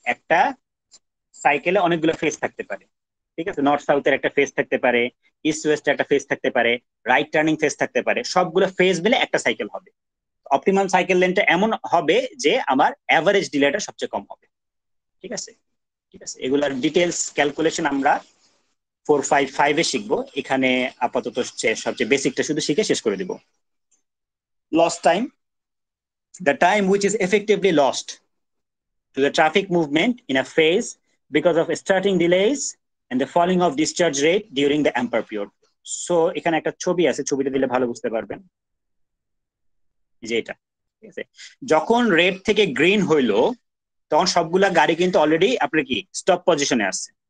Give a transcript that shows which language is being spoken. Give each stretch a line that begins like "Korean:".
Bangla: একটা সাইকেলে অনেকগুলো ফেজ থাকতে পারে। ঠিক আছে, নর্থ সাউথের একটা ফেজ থাকতে পারে, ইস্ট ওয়েস্টের একটা ফেজ থাকতে পারে, রাইট টার্নিং ফেজ থাকতে পারে, সবগুলো ফেজ মিলে একটা সাইকেল হবে। অপটিমাম সাইকেল লেন্থটা এমন হবে যে আমার অ্যাভারেজ ডিলেটা সবচেয়ে কম হবে। ঠিক আছে, এগুলার ডিটেলস ক্যালকুলেশন আমরা 4-5-5 এ শিখবো। এখানে আপাতত সবচেয়ে বেসিকটা শুধু শিখে শেষ করে দিব।
English: Lost time, the time which is effectively lost to the traffic movement in a phase because of starting delays and the falling of discharge rate during the ampere period.
Bangla: So এখানে একটা ছবি আছে, ছবিটা দিলে ভালো বুঝতে পারবেন, যে এটা। ঠিক আছে, যখন রেড থেকে গ্রিন হইলো তখন সবগুলা গাড়ি কিন্তু অলরেডি আপনার কি স্টপ পজিশনে আছে।